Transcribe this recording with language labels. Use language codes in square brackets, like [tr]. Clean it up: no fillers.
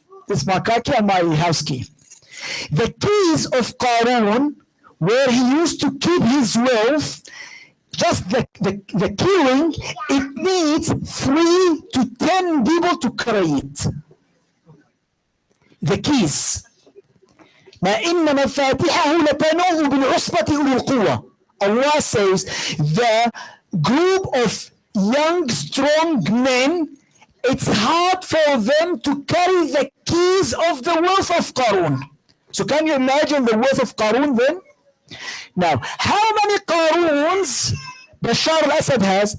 [en] This is my car key and my house key. The keys of Qarun, where he used to keep his wealth, just the key ring, it needs 3 to 10 people to carry it. The keys. [ar] ما إن مفاتيحه لتنوء بالعصبة أولي القوة. [en] Allah says the group of young, strong men, it's hard for them to carry the keys of the wealth of Qarun. So can you imagine the wealth of Qarun then? Now, how many Qaruns Bashar al-Assad has?